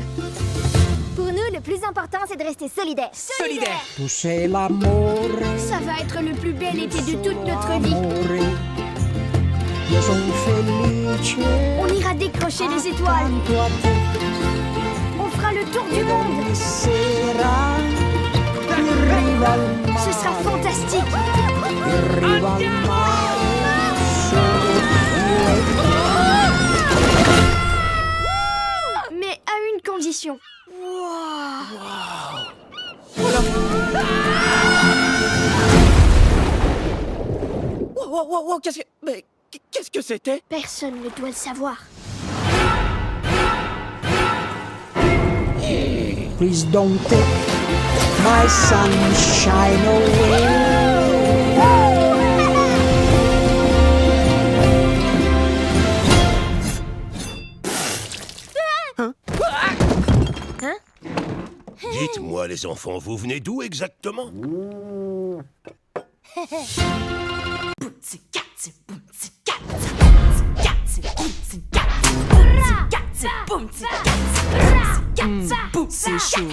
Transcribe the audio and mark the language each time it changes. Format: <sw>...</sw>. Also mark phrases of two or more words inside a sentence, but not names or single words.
<fr>Pour nous, le plus important, c'est de rester solidaires. Solidaire.</fr> <it>Toucher l'amore.</it> <fr>Ça va être le plus bel été de toute notre vie.</fr> <it>Io son felice.</it> <fr>On ira décrocher les étoiles.</fr> <it>Accanto a te.</it> <fr>On fera le tour du monde.</fr> <it>Ogni sera in riva al mare.</it> <fr>Ce sera fantastique.</fr> <it>In riva al mare. Solo io e te.</it> <fr>Mais à une condition. Wow, qu'est-ce que c'était? Personne ne doit le savoir.</fr> <en>Please don't take my sunshine away.</en> <fr>Dites-moi, les enfants, vous venez d'où exactement? C'est chaud.</fr>